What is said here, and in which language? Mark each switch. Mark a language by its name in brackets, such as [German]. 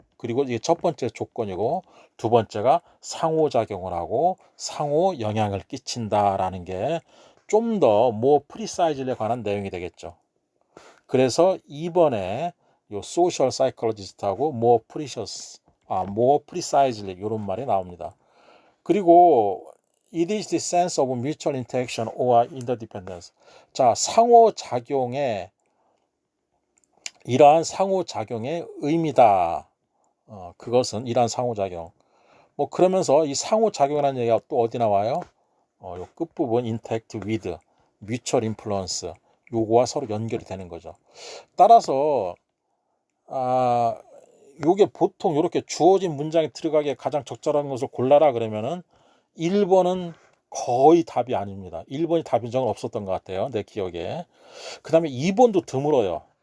[Korean] 그리고 이게 첫 번째 조건이고 두 번째가 상호작용을 하고 상호 영향을 끼친다라는 게 좀 더 [English] more precise [Korean] 에 관한 내용이 되겠죠. 그래서 이번에 요 [English] social psychologist [Korean] 하고 [English] more precious, more precisely [Korean] 이런 말이 나옵니다. 그리고 [English] it is the sense of mutual interaction or interdependence. [Korean] 자, 상호작용의 이러한 상호작용의 의미다. 그것은 이러한 상호작용. 뭐 그러면서 이 상호작용이라는 얘기가 또 어디 나와요? 요 끝부분 [English] interact with, mutual influence. [Korean] 요거와 서로 연결이 되는 거죠. 따라서 요게 보통 이렇게 주어진 문장에 들어가기에 가장 적절한 것을 골라라 그러면은 1번은 거의 답이 아닙니다. 1번이 답인 적은 없었던 것 같아요. 내 기억에. 그 다음에 2번도 드물어요.